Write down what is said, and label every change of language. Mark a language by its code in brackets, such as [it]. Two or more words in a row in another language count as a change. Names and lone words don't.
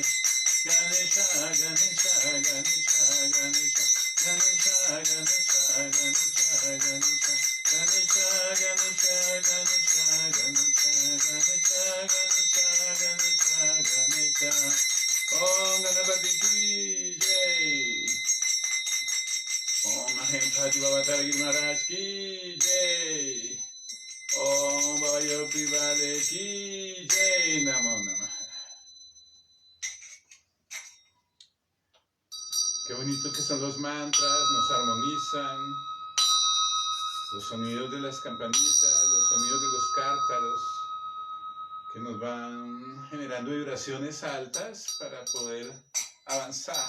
[sa] Ganesha, Ganesha, Ganesha, Ganesha, Ganesha, Ganesha, Ganesha, Ganesha, Ganesha, Ganesha, Ganesha, Ganesha, Ganesha, Ganesha, Ganesha, Ganesha. [hi] ॐ गणपति की जय. ॐ महेश्वरी बाबा तारागिरि महाराज की जय. ॐ बाबा योगी वाले की जय. [sa] नमो नमः. [es] Qué bonito que son los mantras, nos armonizan. Los sonidos de las campanitas, los sonidos de los cártaros, que nos van generando vibraciones altas para poder avanzar.